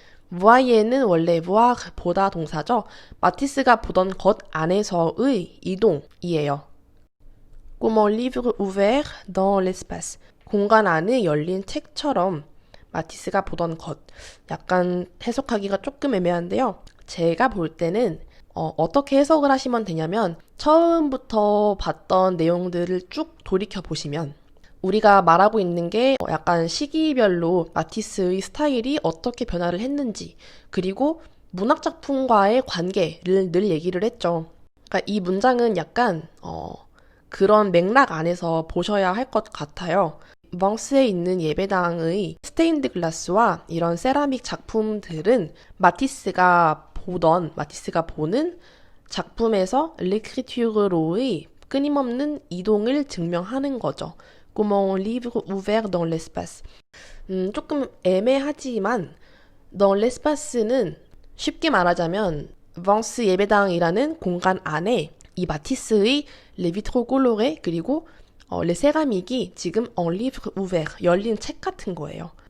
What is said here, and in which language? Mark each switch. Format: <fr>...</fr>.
<ko>voyer는 원래 voir, 보다 동사죠. 마티스가 보던 것 안에서의 이동이에요.</ko> <fr>Comme un livre ouvert dans l'espace.</fr> <ko>공간 안에 열린 책처럼 마티스가 보던 것. 약간 해석하기가 조금 애매한데요. 제가 볼 때는 어떻게 해석을 하시면 되냐면 처음부터 봤던 내용들을 쭉 돌이켜 보시면 우리가 말하고 있는 게 약간 시기별로 마티스의 스타일이 어떻게 변화를 했는지, 그리고 문학작품과의 관계를 늘 얘기를 했죠. 그러니까 이 문장은 약간 그런 맥락 안에서 보셔야 할 것 같아요. 벙스에 있는 예배당의 스테인드 글라스와 이런 세라믹 작품들은 마티스가 보는 작품에서 l'écriture로의 끊임없는 이동을 증명하는 거죠.</ko> <fr>Comme un livre ouvert dans l'espace.</fr> <ko>조금 애매하지만 dans l'espace 는 쉽게 말하자면 벙스 예배당이라는 공간 안에 이 마티스의 les vitraux colorés 그리고 les céramique 이 지금 un livre ouvert, 열린 책 같은 거예요.</ko>